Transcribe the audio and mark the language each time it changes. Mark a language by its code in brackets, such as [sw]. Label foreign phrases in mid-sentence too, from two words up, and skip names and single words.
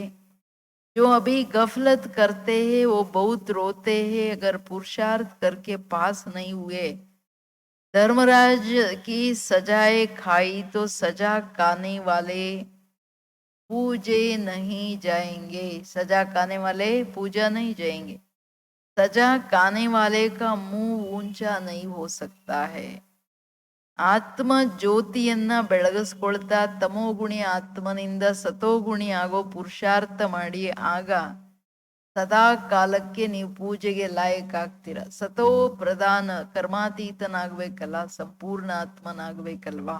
[hi] जो अभी गफलत करते हैं वो बहुत रोते हैं, अगर पुरुषार्थ करके पास नहीं हुए, धर्मराज की सजाए खाई तो सजा खाने वाले पूजे नहीं जाएंगे। सजा खाने वाले पूजा नहीं जाएंगे। सजा खाने वाले का मुंह ऊंचा नहीं हो सकता है। [kn] ಆತ್ಮ ಜ್ಯೋತಿಯನ್ನ ಬೆಳಗಿಸ್ಕೊಳ್ತಾ ತಮೋಗುಣಿ ಆತ್ಮನಿಂದ ಸತೋಗುಣಿ ಆಗೋ ಪುರುಷಾರ್ಥ ಮಾಡಿ ಆಗ ಸದಾ ಕಾಲಕ್ಕೆ ನೀವು ಪೂಜೆಗೆ ಲಾಯಕ್ ಆಗ್ತೀರ. ಸತೋ ಪ್ರಧಾನ ಕರ್ಮಾತೀತನಾಗ್ಬೇಕಲ್ಲ, ಸಂಪೂರ್ಣ ಆತ್ಮನಾಗ್ಬೇಕಲ್ವಾ.